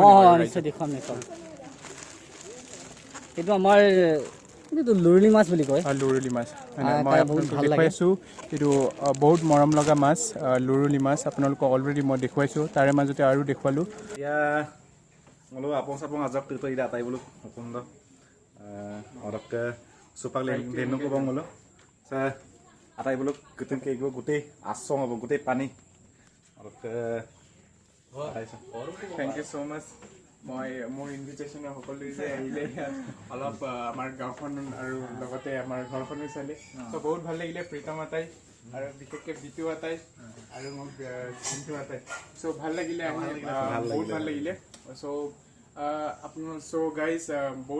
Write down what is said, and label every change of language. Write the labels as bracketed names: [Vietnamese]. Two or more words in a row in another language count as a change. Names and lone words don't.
[Assamese] নিশ্চয় দেখুৱাম এইটো আমাৰ এইটো লুৰুলি মাছ বুলি কয় লুৰুলি মাছ খাই বহুত ভাল লাগে। দেখুৱাইছোঁ এইটো বহুত মৰম লগা মাছ লুৰুলি মাছ আপোনালোকক অলৰেডি মই দেখুৱাইছোঁ তাৰে মাজতে আৰু দেখুৱালোঁ [Mising] এতিয়া ngolo apong sapong ajak tu ida tai bulu apong do orak ke supak leno ko bang ngolo sa atai bulu gutin ke go gutei asong abo gutei pani orak ke [English] thank you so much [Assamese] মই মোৰ ইনভিটেশ্যনৰ সকলো যে আহিলে অলপ আমাৰ গাঁওখন আৰু লগতে আমাৰ ঘৰখনো চালে চ' বহুত ভাল লাগিলে প্ৰীতম আতাই আৰু বিশেষকৈ বিটু আতাই আৰু মোক চিন্তু আতাই চ' ভাল লাগিলে আহি বহুত ভাল লাগিলে চ' আপোনাৰ [English] so guys [Assamese] বহুত